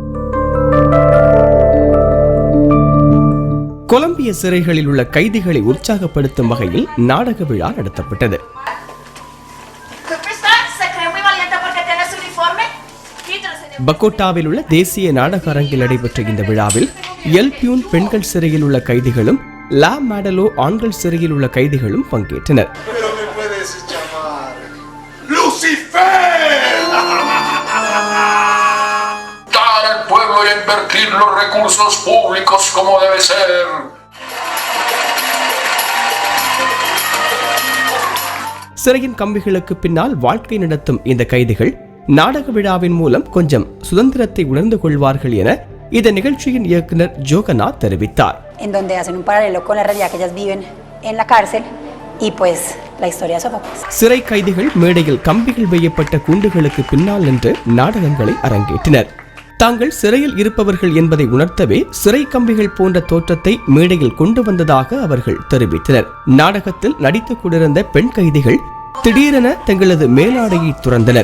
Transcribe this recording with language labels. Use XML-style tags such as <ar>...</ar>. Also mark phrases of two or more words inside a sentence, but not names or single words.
<ta>கொலம்பிய சிறைகளில் உள்ள கைதிகளை உற்சாகப்படுத்தும் வகையில் நாடக விழா நடத்தப்பட்டது. பகோட்டாவில் உள்ள தேசிய நாடக அரங்கில் நடைபெற்ற இந்த விழாவில் எல் பியூன் பெண்கள் சிறையில் உள்ள கைதிகளும், லா மாடலோ ஆண்கள் சிறையில் உள்ள கைதிகளும் பங்கேற்றனர்.</ta> <es>Invertir los recursos públicos como debe ser.</es> <ta>சிறையின் கம்பிகளுக்கு பின்னால் வாழ்க்கை நடத்தும் இந்த கைதிகள் நாடக விழாவின் மூலம் கொஞ்சம் சுதந்திரத்தை உணர்ந்து கொள்வார்கள் என இந்த நிகழ்ச்சியின் இயக்குனர் ஜோகனா தெரிவித்தார்.</ta> <es>En donde hacen un paralelo con la realidad que ellas viven en la cárcel y pues la historia de Sófocles.</es> <ta>சிறை கைதிகள் மேடையில் கம்பிகள் வைக்கப்பட்ட கூண்டுகளுக்கு பின்னால் நின்று நாடகங்களை அரங்கேற்றினர். தாங்கள் சிறையில் இருப்பவர்கள் என்பதை உணர்த்தவே சிறை கம்பிகள் போன்ற தோற்றத்தை மேடையில் கொண்டு வந்ததாக அவர்கள் தெரிவித்தனர். நாடகத்தில் நடித்துக் கொண்டிருந்த பெண் கைதிகள் திடீரென தங்களது மேலாடையை துறந்தனர்.</ta>